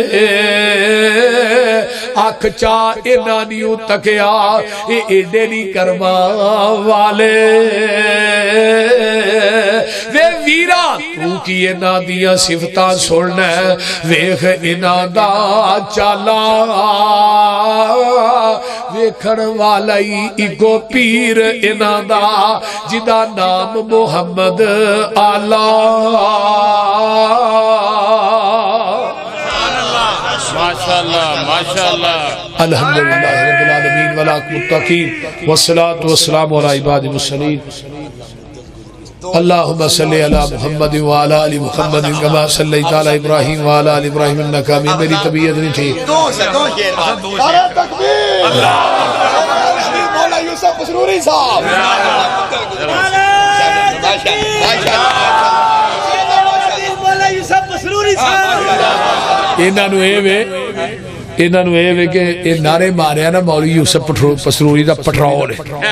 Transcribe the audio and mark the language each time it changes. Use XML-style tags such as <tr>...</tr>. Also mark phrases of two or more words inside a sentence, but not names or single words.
<pa>اکھ چا انہاں نی تکیا، ایہ اینڈے نی کرماں والے، وے ویرا تو کی انہاں دیاں صفتاں سننا، ویکھ انہاں دا چالا، ویکھن والا ہی اکو پیر انہاں دا، جیدا نام محمد آلا.</pa> <ar>ما شاء الله ما شاء الله، الحمد لله رب العالمين ولا المتقين، والصلاة والسلام على عباد المرسلين. اللهم صل على محمد وعلى آل محمد كما صليت على إبراهيم وعلى آل إبراهيم إنك حميد.</ar> <pa>میری طبیعت نہیں ٹھیک.</pa> <ur>نعرۂ تکبیر۔ مولا یوسف پسروری صاحب. مولا یوسف پسروری صاحب.</ur> <pa>انہوں ایہ وے کہ ایہ نعرے ماریا نا مولوی یوسف پسروری کا پیٹرول ہے.</pa>